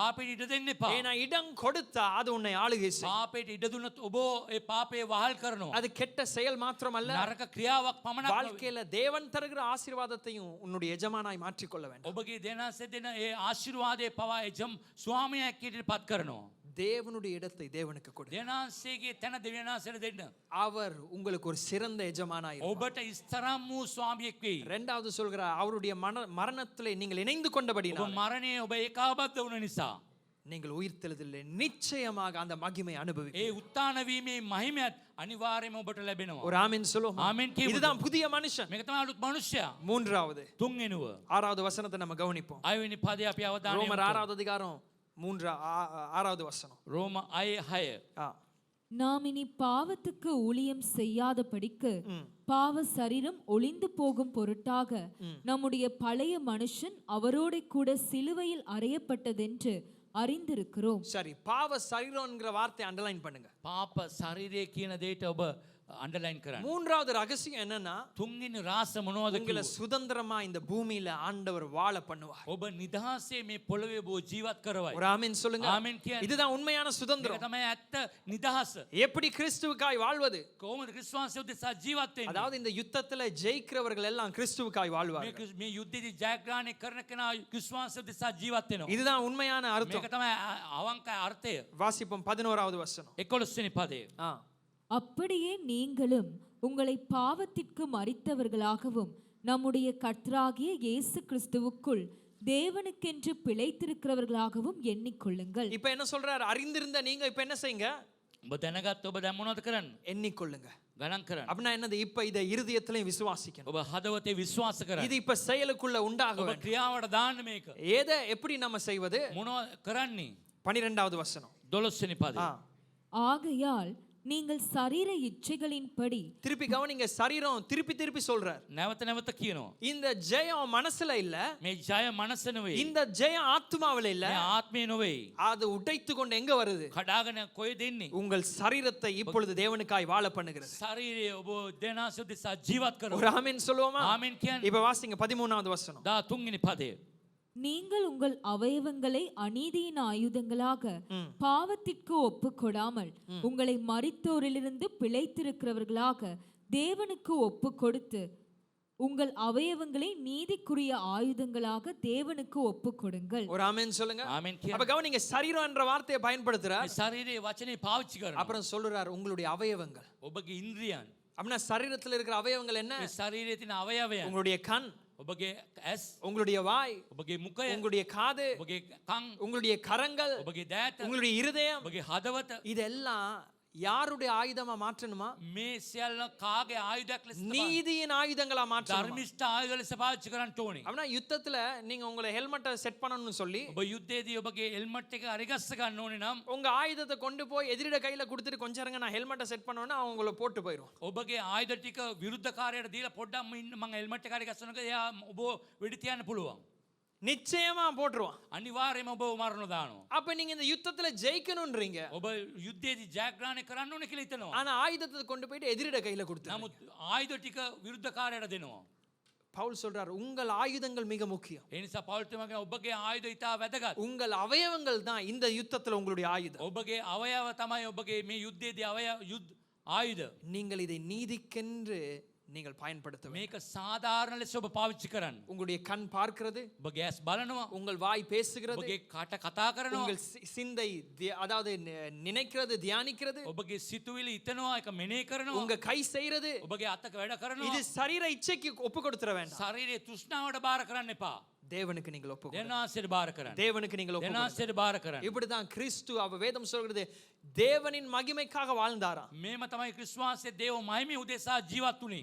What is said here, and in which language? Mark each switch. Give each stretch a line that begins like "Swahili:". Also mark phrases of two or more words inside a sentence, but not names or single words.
Sinhala: පාපයට ඉඩ දෙන්න එපා.
Tamil: ஏன்னா இடம் கொடுத்தா அது உன்னை ஆளுகை செய்யும்.
Sinhala: පාපයට ඉඩ දුන්නොත් ඔබ ඒ පාපේ වහල් කරනවා.
Tamil: அது கெட்ட செயல் மாத்திரமல்ல,
Sinhala: නරක ක්‍රියාවක් පමණක්
Tamil: வாழ்க்கையில தேவன் தருகிற ஆசீர்வாதத்தையும் உன்னுடைய எஜமானாய் மாற்றிக்கொள்ள வேண்டும்.
Sinhala: ඔබගේ දෙනාසේ දෙන ඒ ආශිර්වාදයේ පවා එජම් ස්වාමියෙක් හැටියට පත් කරනවා.
Tamil: தேவனுடைய இடத்தை தேவனுக்கு கொடு.
Sinhala: දෙනාසේගේ තැන දෙවියනාසයට දෙන්න.
Tamil: அவர் உங்களுக்கு ஒரு சிறந்த எஜமானாய் இருப்பார்.
Sinhala: ඔබට ඉස්තරම් වූ ස්වාමියෙක් වෙයි.
Tamil: இரண்டாவது சொல்கிறார், அவருடைய மரணத்திலே நீங்கள் இணைந்து
Sinhala: ඔබ
Tamil: கொண்டபடினால்
Sinhala: මරණය ඔබ ඒකාබද්ධ වුණ නිසා
Tamil: நீங்கள் உயிர்த்தெழுதலிலே நிச்சயமாக அந்த மகிமை அனுபவிப்பீர்கள்.
Sinhala: ඒ උත්තාන වීමේ මහිමයත් අනිවාර්යයෙන්ම ඔබට ලැබෙනවා.
Tamil: ஒரு ஆமென் சொல்லுவோம்.
Sinhala: ஆமென் කියමු.
Tamil: இதுதான் புதிய மனுஷன்.
Sinhala: මේක තමයි අලුත් මනුෂ්‍යයා.
Tamil: மூன்றாவது
Sinhala: තුන්වෙනුව
Tamil: 6வது வசனத்தை நம்ம கவனிப்போம்.
Sinhala: 6 වෙනි පදේ අපි අවධානය
Tamil: ரோமர்
Sinhala: යොමු
Tamil: 6வது அதிகாரம் 6வது வசனம்.
Sinhala: රෝම 6:6
Tamil: நாம் இனி பாவத்துக்கு ஊழியம் செய்யாதபடிக்கு பாவ சரீரம் ஒளிந்து போகும் பொருட்டாக நம்முடைய பழைய மனுஷன் அவரோட கூட சிலுவையில் அறையப்பட்டதென்று அறிந்திருக்கிறோம். சரி, பாவ சரீரம்ங்கற வார்த்தை அண்டர்லைன் பண்ணுங்க.
Sinhala: පාප ශරීරය කියන දේට ඔබ අන්ඩර්ලයින් කරන්න.
Tamil: மூன்றாவது ரகசியம் என்னன்னா,
Sinhala: තුන්වෙනි රාස මොනවද
Tamil: உங்களை
Sinhala: කිව්වොත්?
Tamil: சுதந்திரமா இந்த பூமியில ஆண்டவர் வாழ பண்ணுவார்.
Sinhala: ඔබ නිදහසේ මේ පොළවේ ඔබ ජීවත් කරවයි.
Tamil: ஒரு ஆமென் சொல்லுங்க.
Sinhala: ආමෙන් කියන්න.
Tamil: இதுதான் உண்மையான
Sinhala: මේක
Tamil: சுதந்திரம்.
Sinhala: තමයි ඇත්ත නිදහස.
Tamil: எப்படி கிறிஸ்துவுக்காய் வாழ்வது?
Sinhala: කොහොමද ක්‍රිස්තුවන්සේ උදෙසා ජීවත් වෙන්නේ?
Tamil: அதாவது இந்த யுத்தத்துல ஜெயிக்கிறவர்கள் எல்லாம் கிறிஸ்துவுக்காய் வாழ்வார்கள்.
Sinhala: මේ යුද්ධයේදී ජයග්‍රහණය කරන කෙනා ක්‍රිස්තුවන්සේ උදෙසා ජීවත් වෙනවා.
Tamil: இதுதான் உண்மையான அர்த்தம்.
Sinhala: මේක තමයි අවංක අර්ථය.
Tamil: வாசிப்போம் 11வது வசனம்.
Sinhala: 11 වෙනි පදේ.
Tamil: அப்படியே நீங்களும் உங்களை பாவத்திற்கு மரித்தவர்களாகவும் நம்முடைய கர்த்தராகிய இயேசு கிறிஸ்துவுக்குள் தேவனுக்கென்று பிழைத்திருக்கிறவர்களாகவும் எண்ணிக்கொள்ளுங்கள். இப்ப என்ன சொல்றாரு? அறிந்திருந்த நீங்க இப்ப என்ன செய்யுங்க?
Sinhala: ඔබ දැනගත් ඔබ දැන් මොනවද කරන්නේ?
Tamil: எண்ணிக்கொள்ளுங்க.
Sinhala: ගණන් කරන්න.
Tamil: அப்படின்னா என்னது? இப்ப இத இருதயத்திலையும் விசுவாசிக்கணும்.
Sinhala: ඔබ හදවතේ විශ්වාස කරන්න.
Tamil: இது இப்ப செயலுக்குள்ள உண்டாக
Sinhala: ඔබ
Tamil: வேண்டும்.
Sinhala: ක්‍රියාවට දාන්න මේක.
Tamil: ஏத எப்படி நம்ம செய்வது?
Sinhala: මොනවද කරන්නේ?
Tamil: 12வது வசனம்.
Sinhala: 12 වෙනි පදේ.
Tamil: ஆகையால் நீங்கள் சரீர இச்சைகளின்படி திருப்பி கவனிங்க, சரீரம் திருப்பி திருப்பி சொல்றார்.
Sinhala: නැවත නැවත කියනවා.
Tamil: இந்த ஜெயம் மனசுல இல்ல,
Sinhala: මේ ජය මනස නෙවෙයි.
Tamil: இந்த ஜெயம் ஆத்மாவில இல்ல,
Sinhala: මේ ආත්මය නෙවෙයි.
Tamil: அது உடைத்து கொண்டு எங்க வருது?
Sinhala: කඩාගෙන කොහෙද එන්නේ?
Tamil: உங்கள் சரீரத்தை இப்பொழுது தேவனுக்காய் வாழ பண்ணுகிறது.
Sinhala: ශරීරය ඔබ දෙනාසෙ උදෙසා ජීවත්
Tamil: ஒரு
Sinhala: කරනවා.
Tamil: ஆமென் சொல்லுவோமா?
Sinhala: ආමෙන් කියන්න.
Tamil: இப்ப வாசிங்க 13வது வசனம்.
Sinhala: 13 වෙනි පදේ.
Tamil: நீங்கள் உங்கள் அவயவங்களை அநீதியின் ஆயுதங்களாக பாவத்திற்கு ஒப்புக்கொடாமல் உங்களை மரித்தோரிலிருந்து பிழைத்திருக்கிறவர்களாக தேவனுக்கு ஒப்பு கொடுத்து உங்கள் அவயவங்களை நீதிக்குரிய ஆயுதங்களாக தேவனுக்கு ஒப்பு கொடுங்கள். ஒரு ஆமென் சொல்லுங்க.
Sinhala: ආමෙන් කියන්න.
Tamil: அப்ப கவனிங்க, சரீரம் என்ற வார்த்தையை பயன்படுத்துறார்.
Sinhala: මේ ශරීරයේ වචනේ පාවිච්චි කරනවා.
Tamil: அப்புறம் சொல்றார் உங்களுடைய அவயவங்கள்.
Sinhala: ඔබගේ ඉන්ද්‍රියන්.
Tamil: அப்படின்னா சரீரத்துல இருக்கிற அவயவங்கள் என்ன?
Sinhala: මේ ශරීරයේ තියෙන අවයවයන්.
Tamil: உங்களுடைய கண்,
Sinhala: ඔබගේ ඇස්,
Tamil: உங்களுடைய வாய்,
Sinhala: ඔබගේ මුඛය,
Tamil: உங்களுடைய காது,
Sinhala: ඔබගේ කන්,
Tamil: உங்களுடைய கரங்கள்,
Sinhala: ඔබගේ දෑත,
Tamil: உங்களுடைய இருதயம்,
Sinhala: ඔබගේ හදවත.
Tamil: இதெல்லாம் யாருடைய ஆயுதமா மாற்றணுமா?
Sinhala: මේ සියල්ල කාගේ ආයුධයක් ලෙස තමයි?
Tamil: நீதியின் ஆயுதங்களா மாற்றணும்.
Sinhala: ධර්මිෂ්ඨ ආයුධ ලෙස පාවිච්චි කරන්න ඕනේ.
Tamil: அப்படின்னா யுத்தத்துல நீங்க உங்களை
English: helmet set
Tamil: பண்ணணும்னு சொல்லி
Sinhala: ඔබ යුද්ධයේදී ඔබගේ හෙල්මට් එක අරිගස්ස ගන්න ඕනේ නම්
Tamil: உங்க ஆயுதத்தை கொண்டு போய் எதிரிட கையில கொடுத்துட்டு கொஞ்சம் இருங்க நான்
English: helmet set
Tamil: பண்ணுவேன்னா அவங்க உங்களை போட்டு போயிடும்.
Sinhala: ඔබගේ ආයුධ ටික විරුද්ධකාරයට දීලා පොඩ්ඩක් ඉන්න මම හෙල්මට් එක අරිගස්සනක එයා ඔබ වෙඩි තියන්න පුළුවන්.
Tamil: நிச்சயமா போட்டுருவான்.
Sinhala: අනිවාර්යයෙන්ම ඔබ මරණ දානවා.
Tamil: அப்ப நீங்க இந்த யுத்தத்துல ஜெயிக்கணும்ன்றீங்க.
Sinhala: ඔබ යුද්ධයේදී ජයග්‍රහණය කරන්න ඕනේ කියලා හිතනවා.
Tamil: ஆனா ஆயுதத்தை கொண்டு போயிட்டு எதிரிட கையில கொடுத்துருங்க.
Sinhala: නමුත් ආයුධ ටික විරුද්ධකාරයට දෙනවා.
Tamil: பவுல் சொல்றார் உங்கள் ஆயுதங்கள் மிக முக்கியம்.
Sinhala: ඒ නිසා පෞල් තුමාගේ ඔබගේ ආයුධ ඉතා වැදගත්.
Tamil: உங்கள் அவயவங்கள் தான் இந்த யுத்தத்துல உங்களுடைய ஆயுதம்.
Sinhala: ඔබගේ අවයව තමයි ඔබගේ මේ යුද්ධයේදී ආයුධ.
Tamil: நீங்கள் இதை நீதிக்கென்று நீங்கள் பயன்படுத்த வேண்டும்.
Sinhala: මේක සාධාරණ ලෙස ඔබ පාවිච්චි කරන්න.
Tamil: உங்களுடைய கண் பார்க்கிறது,
Sinhala: ඔබගේ ඇස් බලනවා,
Tamil: உங்கள் வாய் பேசுகிறது,
Sinhala: ඔබගේ කට කතා කරනවා,
Tamil: உங்கள் சிந்தை அதாவது நினைக்கிறது, தியானிக்கிறது,
Sinhala: ඔබගේ සිතුවිලි හිතනවා, ඒක මෙනෙහි කරනවා,
Tamil: உங்க கை செய்கிறது,
Sinhala: ඔබගේ අතක වැඩ කරනවා.
Tamil: இது சரீர இச்சைக்கு ஒப்பு கொடுத்துற வேண்டாம்.
Sinhala: ශරීරයේ තෘෂ්ණාවට බාර කරන්න එපා.
Tamil: தேவனுக்கு நீங்கள் ஒப்பு கொடுங்க.
Sinhala: දෙනාසෙට බාර කරන්න.
Tamil: தேவனுக்கு நீங்கள் ஒப்பு கொடுங்க.
Sinhala: දෙනාසෙට බාර කරන්න.
Tamil: இப்படிதான் கிறிஸ்து வேதம் சொல்கிறது தேவனின் மகிமைக்காக வாழ்ந்தாராம்.
Sinhala: මේම තමයි ක්‍රිස්තුස් වහන්සේ දේව මහිමේ උදෙසා ජීවත් වුණේ.